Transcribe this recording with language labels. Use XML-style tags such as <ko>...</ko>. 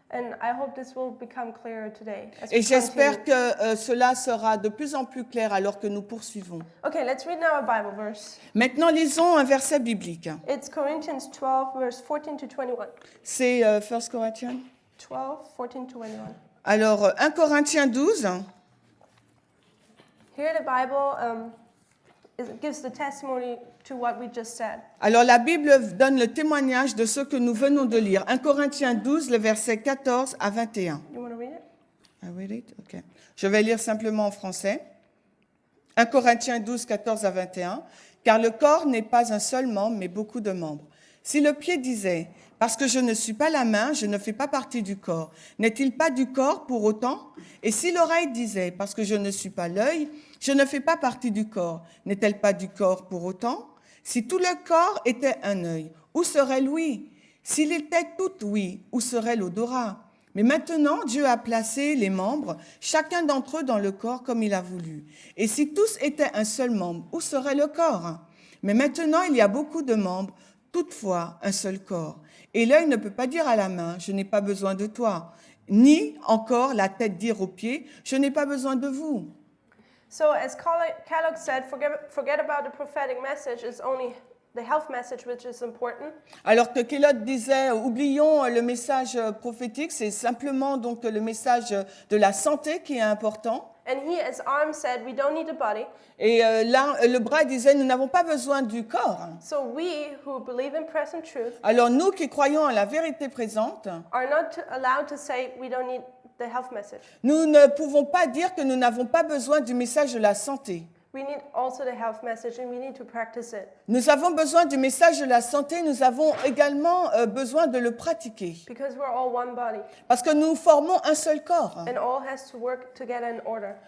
<en>And I hope this will become clearer today. As</en> <fr>Et</fr> <en>we</en> <fr>j'espère</fr> <en>continue.</en> <fr>que cela sera de plus en plus clair alors que nous poursuivons.</fr> <en>Okay, let's read now a Bible verse.</en> <fr>Maintenant, lisons un verset biblique.</fr> <en>It's Corinthians 12, verse 14 to 21.</en> <fr>C'est 1 Corinthiens.</fr> <en>12, 14 to 21.</en> <fr>Alors, 1 Corinthiens 12.</fr> <en>Here the Bible gives the testimony to what we just said.</en> <fr>Alors, la Bible donne le témoignage de ce que nous venons de lire. 1 Corinthiens 12, le verset 14 à 21.</fr> <en>You want to read it? I read it? Okay.</en> <fr>Je vais lire simplement en français. 1 Corinthiens 12, 14 à 21. Car le corps n'est pas un seul membre, mais beaucoup de membres. Si le pied disait, parce que je ne suis pas la main, je ne fais pas partie du corps, n'est-il pas du corps pour autant? Et si l'oreille disait, parce que je ne suis pas l'œil, je ne fais pas partie du corps, n'est-elle pas du corps pour autant? Si tout le corps était un œil, où serait l'ouïe? S'il était tout ouïe, où serait l'odorat? Mais maintenant, Dieu a placé les membres, chacun d'entre eux dans le corps comme il a voulu. Et si tous étaient un seul membre, où serait le corps? Mais maintenant, il y a beaucoup de membres, toutefois un seul corps. Et l'œil ne peut pas dire à la main, je n'ai pas besoin de toi, ni encore la tête dire aux pieds, je n'ai pas besoin de vous.</fr> <en>So as Kellogg said, forget about the prophetic message. It's only the health message which is important.</en> <fr>Alors que Kellogg disait, oublions le message prophétique, c'est simplement donc le message de la santé qui est important.</fr> <en>And he, as Arm said, we don't need a body.</en> <fr>Et là, le bras disait, nous n'avons pas besoin du corps.</fr> <en>So we who believe in present truth</en> <fr>Alors nous qui croyons à la vérité présente,</fr> <en>are not allowed to say we don't need the health message.</en> <fr>nous ne pouvons pas dire que nous n'avons pas besoin du message de la santé.</fr> <en>We need also the health message and we need to practice it.</en> <fr>Nous avons besoin du message de la santé, nous avons également besoin de le pratiquer.</fr> <en>Because we're all one body</en> <fr>Parce que nous formons un seul corps.</fr> <en>and all has to work together in order.</en>